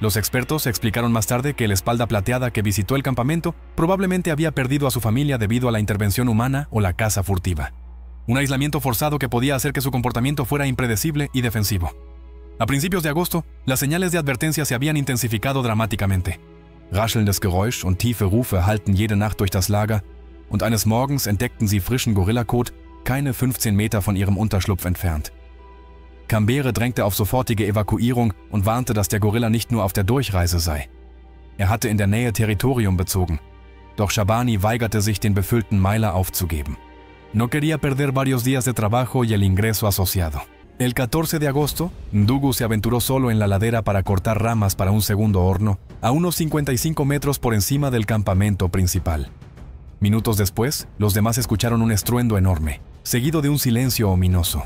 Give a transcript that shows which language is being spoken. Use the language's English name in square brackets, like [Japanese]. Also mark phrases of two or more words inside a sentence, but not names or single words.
[Spanish] Los expertos explicaron más tarde que el espalda plateada que visitó el campamento probablemente había perdido a su familia debido a la intervención humana o la caza furtiva. Un aislamiento forzado que podía hacer que su comportamiento fuera impredecible y defensivo. A principios de agosto, las señales de advertencia se habían intensificado dramáticamente. [German] Raschelndes Geräusch und tiefe Rufe hallten jede Nacht durch das Lager und eines Morgens entdeckten sie frischen Gorillakot keine 15 Meter von ihrem Unterschlupf entfernt. Kambere drängte auf sofortige Evakuierung und warnte, dass der Gorilla nicht nur auf der Durchreise sei. Er hatte in der Nähe Territorium bezogen, doch Shabani weigerte sich, den befüllten Meiler aufzugeben. [Spanish] No quería perder varios días de trabajo y el ingreso asociado. El 14 de agosto, Ndugu se aventuró solo en la ladera para cortar ramas para un segundo horno, a unos 55 metros por encima del campamento principal. Minutos después, los demás escucharon un estruendo enorme, seguido de un silencio ominoso.